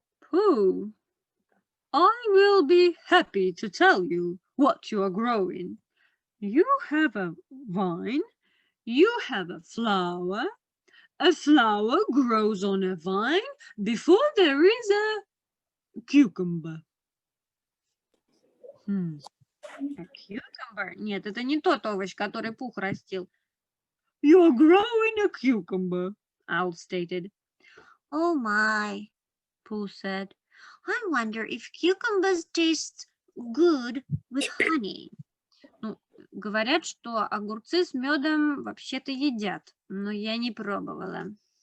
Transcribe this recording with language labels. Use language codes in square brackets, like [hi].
[en] Pooh, I will be happy to tell you what you are growing. You have a vine, you have a flower grows on a vine before there is a cucumber. A cucumber? [ru] Нет, это не тот овощ, который Пух растил. [en] You're growing a cucumber, Owl stated. Oh my, Pooh said. I wonder if cucumbers taste good with honey. [ru] Ну, говорят, что огурцы с медом вообще-то едят, но я не пробовала.